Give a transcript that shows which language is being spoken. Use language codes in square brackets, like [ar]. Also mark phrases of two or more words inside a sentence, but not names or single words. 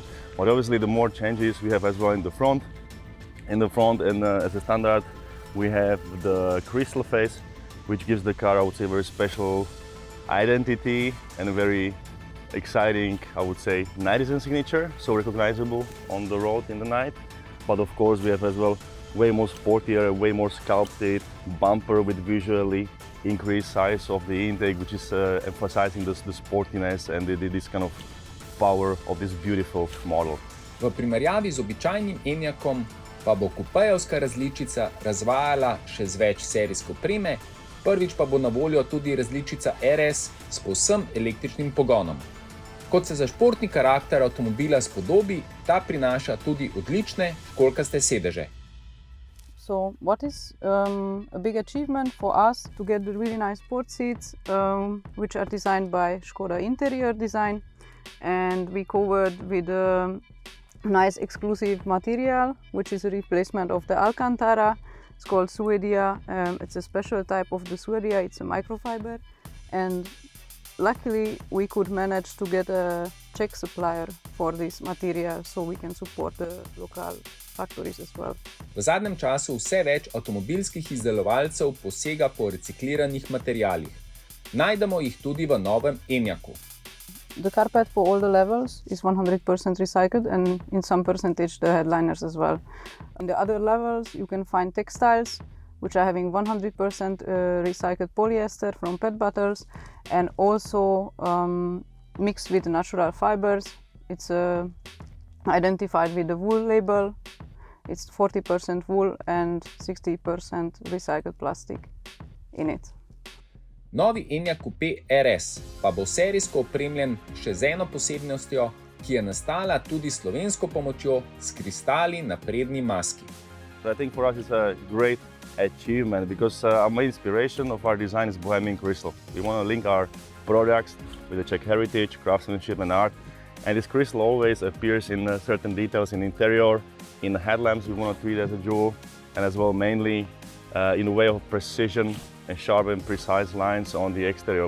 [en] But obviously the more changes we have as well in the front. In the front and as a standard we have the crystal face, which gives the car I would say very special identity and a very exciting I would say night design signature, so recognizable on the road in the night. But of course we have as well way more sportier, way more sculpted bumper with visually increased size of the intake, which is emphasizing the sportiness and this kind of power of this beautiful model. [sl] V primerjavi z običajnim enyaqom pa bo kupejevska različica razvajala še z več serijske opreme, prvič pa bo na voljo tudi različica RS s povsem električnim pogonom. Kot se za športni karakter avtomobila spodobi, ta prinaša tudi odlične školjkaste sedeže. [en] So what is a big achievement for us to get the really nice sport seats, which are designed by Škoda interior design, and we covered with a nice exclusive material, which is a replacement of the Alcantara. It's called Suedia. It's a special type of the Suedia. It's a microfiber, and luckily we could manage to get a Czech supplier for this material, so we can support the local factories as well. [sl] V zadnjem času vse več avtomobilskih izdelovalcev posega po recikliranih materialih. Najdemo jih tudi v novem enyaqu. [en] The carpet for all the levels is 100% recycled, and in some percentage the headliners as well. On the other levels you can find textiles, which are having 100% recycled polyester from PET bottles, and also mixed with natural fibers. It's identified with the wool label. It's 40% wool and 60% recycled plastic in it. [sl] Novi enyaq coupe RS pa bo serijsko opremljen še z eno posebnostjo, ki je nastala tudi s slovensko pomočjo s kristali na prednji maski. [en] I think for us it's a great achievement because our main inspiration of our design is Bohemian crystal. We want to link our products with the Czech heritage, craftsmanship and art. And this crystal always appears in certain details in interior. In the headlamps we want to treat it as a jewel, and as well mainly in a way of precision and sharp and precise lines on the exterior.